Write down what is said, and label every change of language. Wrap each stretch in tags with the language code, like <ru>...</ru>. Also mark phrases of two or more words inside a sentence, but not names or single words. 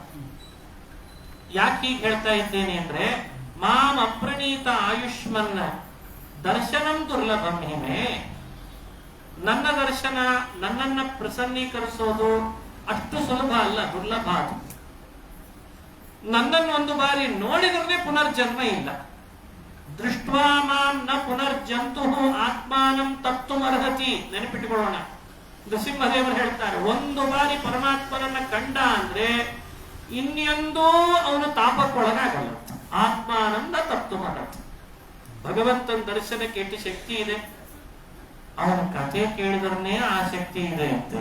<kn>ಯಾಕೆ ಹೀಗೆ ಹೇಳ್ತಾ ಇದ್ದೇನೆ ಅಂದ್ರೆ,</kn> <sa>ಮಾಂ ಅಪ್ರಣೀತ ಆಯುಷ್ಮನ್ನ ದರ್ಶನಂ ದುರ್ಲಭಂ ಹಿಮೆ.</sa> <kn>ನನ್ನ ದರ್ಶನ, ನನ್ನನ್ನ ಪ್ರಸನ್ನೀಕರಿಸೋದು ಅಷ್ಟು ಸುಲಭ ಅಲ್ಲ, ದುರ್ಲಭ ಅದು. ನನ್ನನ್ನು ಒಂದು ಬಾರಿ ನೋಡಿದ್ರೆ ಪುನರ್ಜನ್ಮ ಇಲ್ಲ.</kn> <sa>ದೃಷ್ಟ್ವಾ ಮಾಂ ನ ಪುನರ್ಜಂತು ಆತ್ಮಾನಂ ತತ್ತುಮರ್ಹತಿ.</sa> <kn>ನೆನಪಿಟ್ಟುಕೊಳ್ಳೋಣ, ನರಸಿಂಹದೇವರು ಹೇಳ್ತಾರೆ, ಒಂದು ಬಾರಿ ಪರಮಾತ್ಮನನ್ನ ಕಂಡ ಅಂದ್ರೆ ಇನ್ನೆಂದೂ ಅವನು ತಾಪಕ್ಕೊಳಗಾಗಲ್ಲ.</kn> <sa>ಆತ್ಮಾನಂದ ತತ್ತುಮರ್ಹತಿ.</sa> <kn>ಭಗವಂತನ ದರ್ಶನಕ್ಕೆ ಎಷ್ಟು ಶಕ್ತಿ ಇದೆ, ಅವನ ಕಥೆ ಕೇಳಿದ್ರೇ ಆ ಶಕ್ತಿ ಇದೆ ಅಂತೆ.</kn>